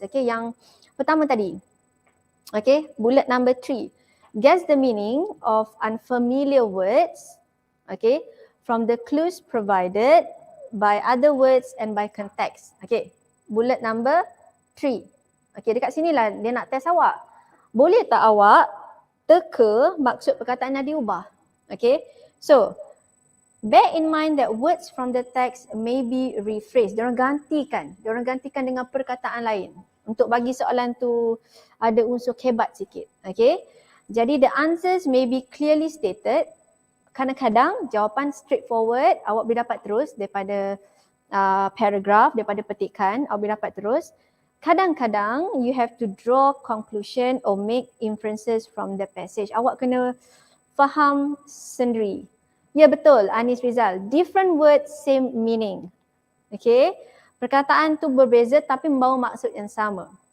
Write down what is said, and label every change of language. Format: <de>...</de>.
<ms>Okay, yang pertama tadi. Okay, bullet number 3.</ms> <en>Guess the meaning of unfamiliar words. Okay, from the clues provided by other words and by context.</en> <ms>Okay, bullet number 3. Okay, dekat sinilah dia nak test awak. Boleh tak awak teka maksud perkataan yang diubah?</ms> <en>Okay, so bear in mind that words from the text may be rephrased.</en> <ms>Diorang gantikan dengan perkataan lain untuk bagi soalan tu ada unsur hebat sikit.</ms> <en>Okay, jadi the answers may be clearly stated.</en> <ms>Kadang-kadang jawapan straightforward awak boleh dapat terus daripada paragraph, daripada petikan awak boleh dapat terus. Kadang-kadang</ms> <en>you have to draw conclusion or make inferences from the passage.</en> <ms>Awak kena faham sendiri. Ya betul, Anis Rizal.</ms> <en>Different words, same meaning. Okay,</en> <ms>perkataan tu berbeza tapi membawa maksud yang sama.</ms>